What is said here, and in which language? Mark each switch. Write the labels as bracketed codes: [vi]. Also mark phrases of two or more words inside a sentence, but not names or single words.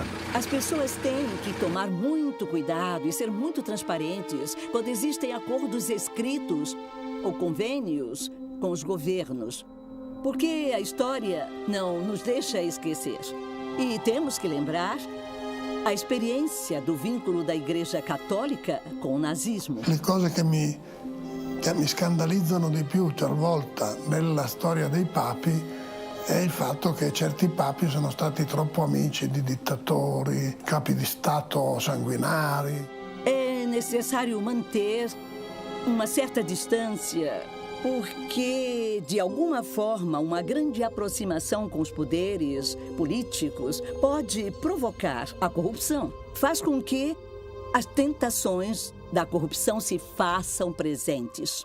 [pt] As pessoas têm que tomar muito cuidado e ser muito transparentes quando existem acordos escritos ou convênios com os governos, porque a história não nos deixa esquecer. E temos que lembrar a experiência do vínculo da Igreja Católica com o nazismo. [it] Le cose che mi scandalizzano di più talvolta nella storia dei papi è il fatto che certi papi sono stati troppo amici di dittatori, capi di Stato sanguinari. [pt] É necessário manter uma certa distância, porque, de alguma forma, uma grande aproximação com os poderes políticos pode provocar a corrupção. Faz com que as tentações da corrupção se façam presentes.